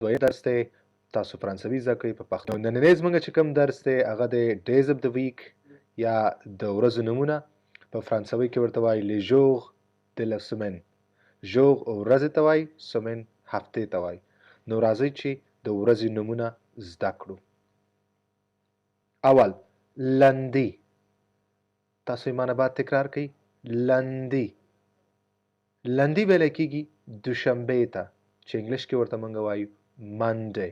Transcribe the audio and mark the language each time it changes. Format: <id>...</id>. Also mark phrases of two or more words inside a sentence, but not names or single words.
<ps>دویم درس دی تاسو فرانسوي زده کوئ په پښتو. نننی زموږ چې کوم درس دی هغه دی</ps> <en>days of the week</en> <ps>یا د ورځو نومونه. په فرانسوي کې ورته وایي</ps> <fr>les jours de la semaine.</fr> <ps>ژوغ ورځې ته وایي، سمین هفتې ته وایي. نو راځئ چې د ورځې نومونه زده کړو. اول لندي. تاسو یې مانه بعد تکرار کړئ. لندي. لندي ویلی کېږي دوشنبې ته چې انګلیش کې ورته موږ وایو منډی.</ps>